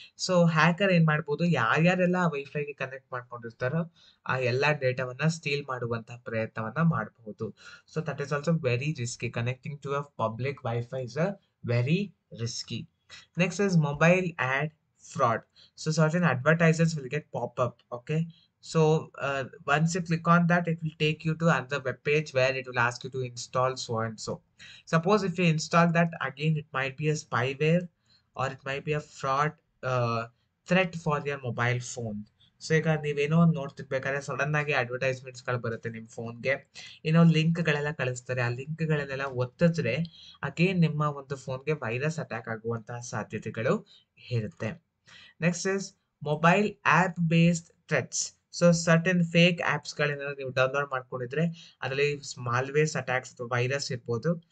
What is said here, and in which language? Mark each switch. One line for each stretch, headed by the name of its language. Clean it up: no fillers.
Kannada: So hacker ಏನ್ ಮಾಡ್ಬೋದು, ಯಾರ್ಯಾರೆಲ್ಲ ವೈಫೈಗೆ connect ಮಾಡ್ಕೊಂಡಿರ್ತಾರೋ ಆ ಎಲ್ಲಾ ಡೇಟಾವನ್ನ ಸ್ಟೀಲ್ ಮಾಡುವಂತಹ ಪ್ರಯತ್ನವನ್ನ ಮಾಡಬಹುದು.
English: So that is also very risky. Connecting to a public wifi is a very risky. Next is mobile ad fraud. So certain advertisers will get pop up. Okay, so once you click on that, it will take you to another web page where it will ask you to install so and so. Suppose if you install that, again it might be a spyware or it might be a fraud threat for your mobile phone.
Kannada: So ಈಗ ನೀವೇನೋ ಒಂದು ನೋಡ್ತಿರ್ಬೇಕಾದ್ರೆ sudden ಆಗಿ ಅಡ್ವರ್ಟೈಸ್ಮೆಂಟ್ಸ್ಗಳು ಬರುತ್ತೆ ನಿಮ್ಮ ಫೋನ್ಗೆ, ಏನೋ ಲಿಂಕ್ಗಳೆಲ್ಲ ಕಳಿಸ್ತಾರೆ. ಆ ಲಿಂಕ್ಗಳನ್ನೆಲ್ಲ ಒತ್ತಿದ್ರೆ ಅಗೇನ್ ನಿಮ್ಮ ಒಂದು ಫೋನ್ಗೆ ವೈರಸ್ ಅಟ್ಯಾಕ್ ಆಗುವಂತಹ ಸಾಧ್ಯತೆಗಳು ಇರುತ್ತೆ.
English: Next is mobile app based threats.
Kannada: So certain fake ಆ್ಯಪ್ಸ್ಗಳನ್ನ ನೀವು ಡೌನ್ಲೋಡ್ ಮಾಡ್ಕೊಂಡಿದ್ರೆ ಅದರಲ್ಲಿ ಮಾಲ್ವೇರ್ಸ್ ಅಟ್ಯಾಕ್ಸ್ ಅಥವಾ ವೈರಸ್ ಇರ್ಬೋದು.